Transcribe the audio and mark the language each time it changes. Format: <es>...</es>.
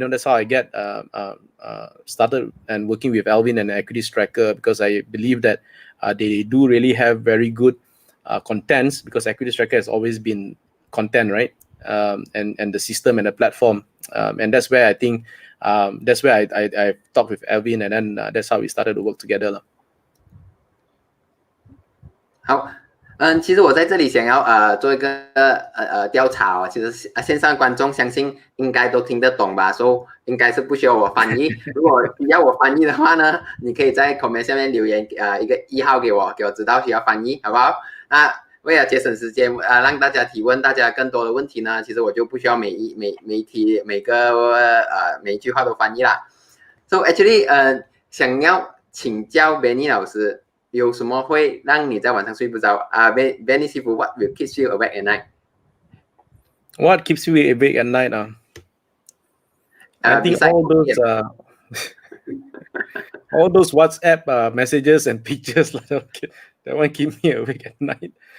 <en>That's how I get started and working with Alvin and Equity Tracker, because I believe that they do really have very good contents, because Equity Tracker has always been content, right? And the system and the platform, and that's where I think that's where I talked with Alvin, and then that's how we started to work together.</en> <zh>好，其实我在这里想要做一个调查哦，其实线上观众相信应该都听得懂吧，所以应该是不需要我翻译。如果需要我翻译的话呢，你可以在 comment 下面留言一个1号给我知道需要翻译，好不好？那为了节省时间让大家提问大家更多的问题呢，其实我就不需要每一句话都翻译啦。</zh> <en>So actually</en> <zh>想要请教 Benny 老师。有什么会让你在晚上睡不着？Benny 师傅 ，</zh> <en>What will keep you awake at night? What keeps you awake at night? I think all those WhatsApp messages and pictures that one keep me awake at night.</en>